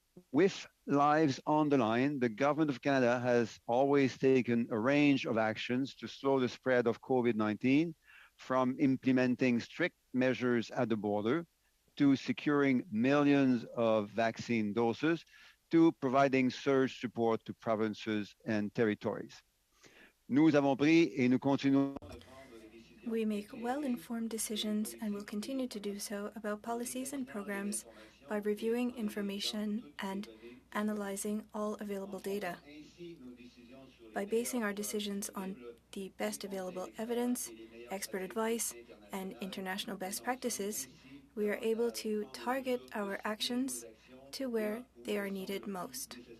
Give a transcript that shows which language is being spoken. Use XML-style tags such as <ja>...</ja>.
<en>With lives on the line, the Government of Canada has always taken a range of actions to slow the spread of COVID-19, from implementing strict measures at the border, to securing millions of vaccine doses, to providing surge support to provinces and territories.</en> <fr>Nous avons pris et nous continuons.</fr> <en>We make well-informed decisions and will continue to do so about policies and programs by reviewing information and analyzing all available data. By basing our decisions on the best available evidence, expert advice, and international best practices, we are able to target our actions to where they are needed most.</en>